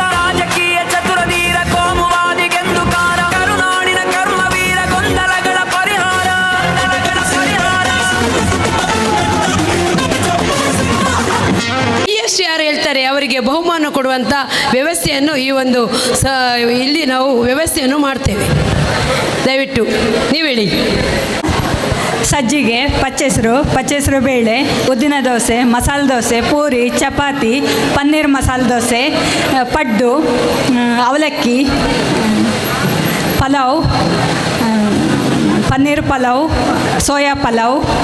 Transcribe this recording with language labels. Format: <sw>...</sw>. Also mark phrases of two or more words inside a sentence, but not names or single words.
<kn>ರಾಜಕೀಯ ಚತುರಧೀರ ಕೋಮುವಾದಿಗೆಂದು ಕಾರ, ಕರುನಾಡಿನ ಕರ್ಮವೀರ ಗೊಂದಲಗಳ ಪರಿಹಾರ. ಎಷ್ಟು ಯಾರು ಹೇಳ್ತಾರೆ ಅವರಿಗೆ ಬಹುಮಾನ ಕೊಡುವಂಥ ವ್ಯವಸ್ಥೆಯನ್ನು ಈ ಒಂದು ಇಲ್ಲಿ ನಾವು ವ್ಯವಸ್ಥೆಯನ್ನು ಮಾಡ್ತೇವೆ. ದಯವಿಟ್ಟು ನೀವು ಹೇಳಿ. ಸಜ್ಜಿಗೆ, ಪಚ್ಚೆಸರು ಬೇಳೆ, ಉದ್ದಿನ ದೋಸೆ, ಮಸಾಲೆ ದೋಸೆ, ಪೂರಿ, ಚಪಾತಿ, ಪನ್ನೀರ್ ಮಸಾಲೆ ದೋಸೆ, ಪಡ್ಡು, ಅವಲಕ್ಕಿ, ಪಲಾವ್, ಪನ್ನೀರ್ ಪಲಾವ್, ಸೋಯಾ ಪಲಾವ್,</kn>